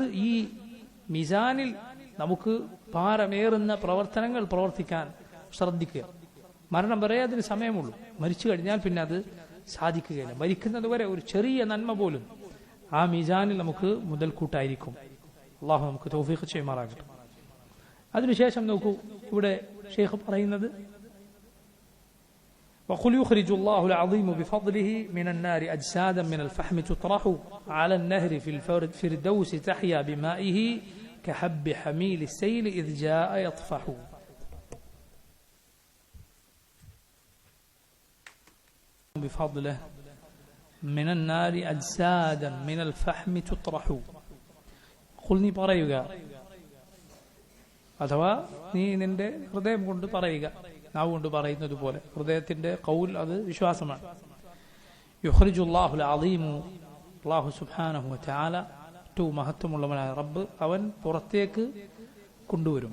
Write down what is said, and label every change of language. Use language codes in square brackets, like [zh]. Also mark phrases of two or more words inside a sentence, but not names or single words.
[ml] ഈ മിസാനിൽ നമുക്ക് ഭാരമേറുന്ന പ്രവർത്തനങ്ങൾ പ്രവർത്തിക്കാൻ ശ്രദ്ധിക്കുക. മരണം വരെ അതിന് സമയമുള്ളൂ. മരിച്ചു കഴിഞ്ഞാൽ പിന്നെ അത് സാധിക്കുകയില്ല. മരിക്കുന്നത് വരെ ഒരു ചെറിയ നന്മ പോലും ആ മീസാനിൽ നമുക്ക് മുതൽക്കൂട്ടായിരിക്കും. അള്ളാഹു നമുക്ക് തൗഫീഖ് ചെയ്യുമാറാകട്ടെ. അതിനുശേഷം നോക്കൂ, ഇവിടെ ഷെയ്ഖ് പറയുന്നത്, [ar] وقل يخرج الله العظيم بفضله من النار أجسادا من الفحم تطرح على النهر في الفردوس تحيا بمائه كحب حميل السيل إذ جاء يطفح. بفضله من النار أجسادا من الفحم تطرح. [ml] قلني പറയുക, അഥവാ നീ നിന്റെ ഹൃദയം കൊണ്ട് പറയുക, നാവ് കൊണ്ട് പറയുന്നത് പോലെ. ഹൃദയത്തിന്റെ ഖൗൽ അത് വിശ്വാസമാണ്. [ar] يخرج الله العظيم, الله سبحانه وتعالى [ml] ഏറ്റവും മഹത്വമുള്ളവനായ റബ്ബ്, അവൻ പുറത്തേക്ക് കൊണ്ടുവരും.